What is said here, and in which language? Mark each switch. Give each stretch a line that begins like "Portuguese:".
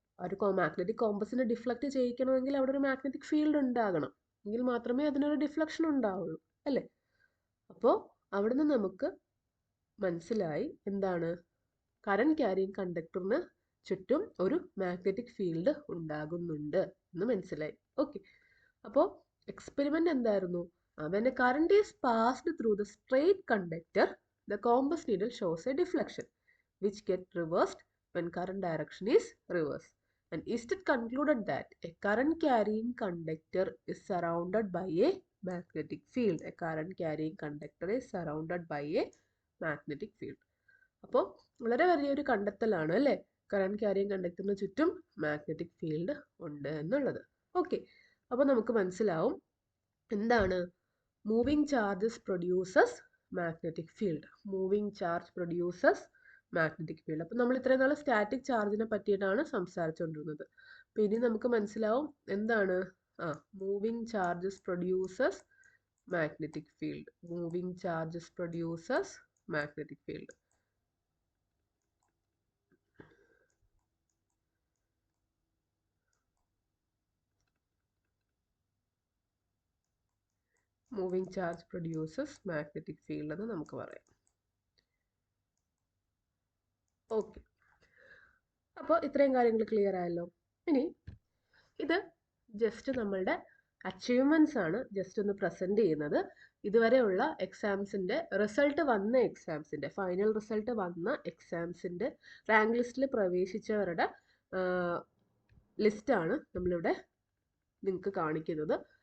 Malayalam: ഒരു magnetic കോമ്പസിനെ deflect ചെയ്യിക്കണമെങ്കിൽ അവിടെ ഒരു മാഗ്നറ്റിക് ഫീൽഡ് ഉണ്ടാകണം, എങ്കിൽ മാത്രമേ അതിനൊരു ഡിഫ്ലക്ഷൻ ഉണ്ടാവുള്ളൂ അല്ലേ? അപ്പോൾ അവിടുന്ന് നമുക്ക് മനസ്സിലായി എന്താണ്? കറണ്ട് ക്യാരിയിങ് കണ്ടക്ടറിന് ചുറ്റും ഒരു മാഗ്നറ്റിക് ഫീൽഡ് ഉണ്ടാകുന്നുണ്ട് എന്ന് മനസ്സിലായി. ഓക്കെ, അപ്പോൾ എക്സ്പെരിമെന്റ് എന്തായിരുന്നു?
English: When a current is passed through the straight conductor, the compass needle shows a deflection, which gets reversed when current direction is reversed. And Easton concluded that a current carrying conductor is surrounded by a magnetic field. A current carrying conductor is surrounded by a magnetic field.
Malayalam: അപ്പോൾ വളരെ വലിയൊരു കണ്ടെത്തലാണ് അല്ലേ? Current carrying കണ്ടക്ടറിന് ചുറ്റും magnetic field ഉണ്ട് എന്നുള്ളത്. Okay, അപ്പോൾ നമുക്ക് മനസ്സിലാവും എന്താണ്
English: Moving charges produces magnetic field. Moving charge produces magnetic field.
Malayalam: അപ്പം നമ്മൾ ഇത്രയും നാൾ സ്റ്റാറ്റിക് ചാർജിനെ പറ്റിയിട്ടാണ് സംസാരിച്ചുകൊണ്ടിരുന്നത്. അപ്പം ഇനി നമുക്ക് മനസ്സിലാവും എന്താണ്
English: Moving charges produces magnetic field. Moving charges produces magnetic field. Moving charge produces magnetic field
Malayalam: എന്ന് നമുക്ക് പറയാം. ഓക്കെ, അപ്പോൾ ഇത്രയും കാര്യങ്ങൾ ക്ലിയർ ആയല്ലോ. ഇനി ഇത് ജസ്റ്റ് നമ്മളുടെ അച്ചീവ്മെൻറ്റ്സ് ആണ് ജസ്റ്റ് ഒന്ന് പ്രസൻറ്റ് ചെയ്യുന്നത്. ഇതുവരെയുള്ള എക്സാംസിൻ്റെ റിസൾട്ട് വന്ന എക്സാംസിൻ്റെ ഫൈനൽ റിസൾട്ട് വന്ന എക്സാംസിൻ്റെ റാങ്ക് ലിസ്റ്റിൽ പ്രവേശിച്ചവരുടെ ലിസ്റ്റാണ് നമ്മളിവിടെ നിങ്ങൾക്ക് കാണിക്കുന്നത്.